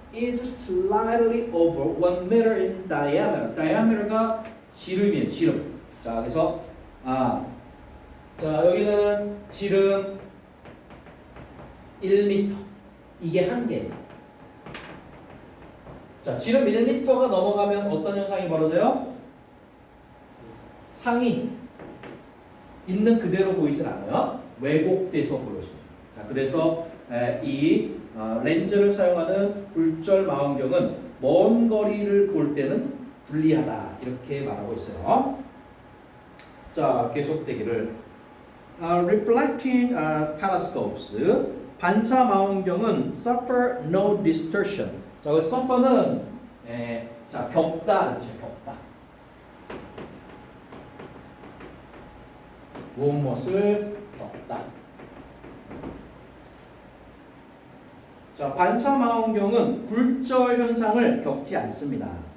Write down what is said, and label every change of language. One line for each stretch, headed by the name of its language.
English: is slightly over 1 meter in diameter.
Korean: diameter가 지름이에요. 지름. 자, 그래서 자, 여기는 지름 1m. 이게 한계예요. 자, 지름 1m가 넘어가면 어떤 현상이 벌어져요? 상이 있는 그대로 보이질 않아요. 왜곡돼서 보여집니다. 자, 그래서 이 렌즈를 사용하는 굴절 망원경은 먼 거리를 볼 때는 불리하다. 이렇게 말하고 있어요. 자, 계속되기를.
English: Reflecting telescopes,
Korean: 반사 망원경은
English: suffer no distortion.
Korean: 자, 그 suffer는 자, 겪다 뜻이에요. 겪다. 무엇을 겪다. 자, 반사 망원경은 굴절 현상을 겪지 않습니다.